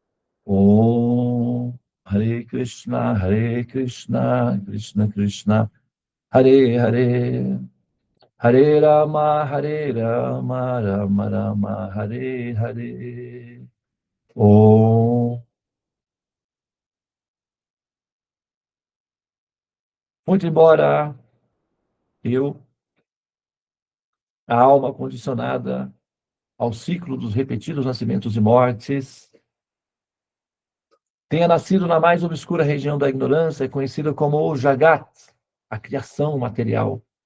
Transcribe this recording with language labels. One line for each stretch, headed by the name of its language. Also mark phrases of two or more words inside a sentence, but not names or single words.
Sanskrit: ॐ हरे कृष्ण, कृष्ण कृष्ण, हरे हरे, हरे राम, राम राम, हरे हरे. Om.
Portuguese: Muito embora a alma condicionada ao ciclo dos repetidos nascimentos e mortes, tenha nascido na mais obscura região da ignorância, conhecida como o Jagat, a criação material.